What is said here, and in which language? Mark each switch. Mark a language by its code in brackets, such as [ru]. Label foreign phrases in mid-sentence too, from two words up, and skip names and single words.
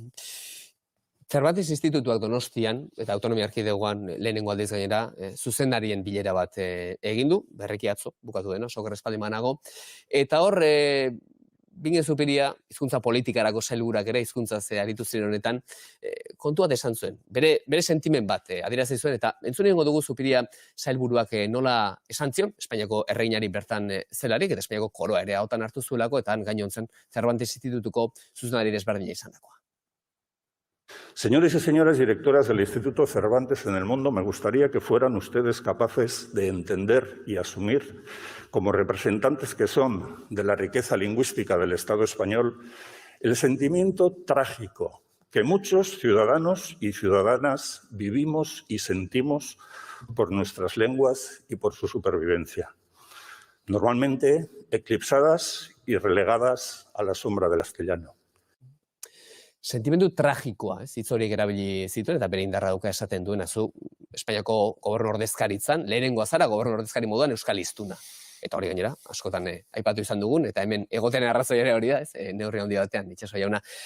[eu] Cervantes Institutuak Donostian, eta Autonomia Erkidegoan lehenengo aldiz gainera, zuzendarien bilera bat egin du, berriki atzo, bukatu dena, oker espaldimanago, eta hor, Bingen Zupiria, hizkuntza politikarako sailburuak ere, hizkuntza aritu ziren honetan, kontua esan zuen, bere sentimen bat adierazi zuen, eta entzun egingo dugu Zupiria sailburuak nola esan zion, Espainiako erreinari bertan zelarik, eta Espainiako koroa ere ahotan hartu zuelako, eta gaino zen Cervantes Institutuko zuzendari desberdina izan dakoa. [es] Señores y señoras directoras del Instituto Cervantes en el mundo, me gustaría que fueran ustedes capaces de entender y asumir, como representantes que son de la riqueza lingüística del Estado español, el sentimiento trágico que muchos ciudadanos y ciudadanas vivimos y sentimos por nuestras lenguas y por su supervivencia, normalmente eclipsadas y relegadas a la sombra del castellano. [eu] Sentimendu tragikoa, hitz horiek erabili zituen, eta bere indarra dauka esaten duena, zu Espainiako gobernu ordezkaritzan, lehenengoa zara gobernu ordezkari moduan euskal hiztuna. Eta hori gainera, askotan aipatu izan dugun, eta hemen egoten arrazoi ere hori da, neurri handi batean, itxaso jauna.